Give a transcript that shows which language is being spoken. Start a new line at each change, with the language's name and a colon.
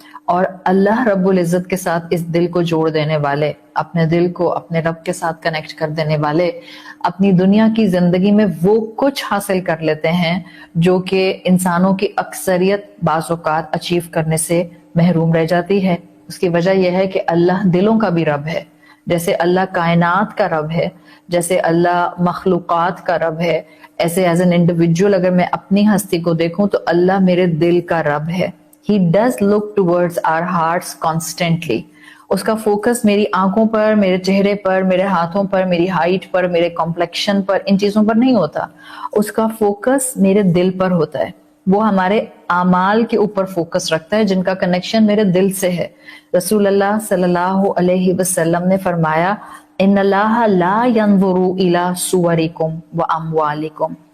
Urdu: اور اللہ رب العزت کے ساتھ اس دل کو جوڑ دینے والے، اپنے دل کو اپنے رب کے ساتھ کنیکٹ کر دینے والے اپنی دنیا کی زندگی میں وہ کچھ حاصل کر لیتے ہیں جو کہ انسانوں کی اکثریت بعض اوقات اچیو کرنے سے محروم رہ جاتی ہے. اس کی وجہ یہ ہے کہ اللہ دلوں کا بھی رب ہے. جیسے اللہ کائنات کا رب ہے، جیسے اللہ مخلوقات کا رب ہے، ایسے
English: as an individual
Urdu: اگر میں اپنی ہستی کو دیکھوں تو اللہ میرے دل کا رب ہے.
English: He does look towards our hearts constantly.
Urdu: اس کا فوکس میری آنکھوں پر، میرے چہرے پر، میرے ہاتھوں پر، میری ہائٹ پر، میرے کمپلیکشن پر، ان چیزوں پر نہیں ہوتا. اس کا فوکس میرے دل پر ہوتا ہے. وہ ہمارے اعمال کے اوپر فوکس رکھتا ہے جن کا کنیکشن میرے دل سے ہے. رسول اللہ صلی اللہ علیہ وسلم نے فرمایا
Arabic: ان اللہ لا ينظر الى صورکم واموالکم.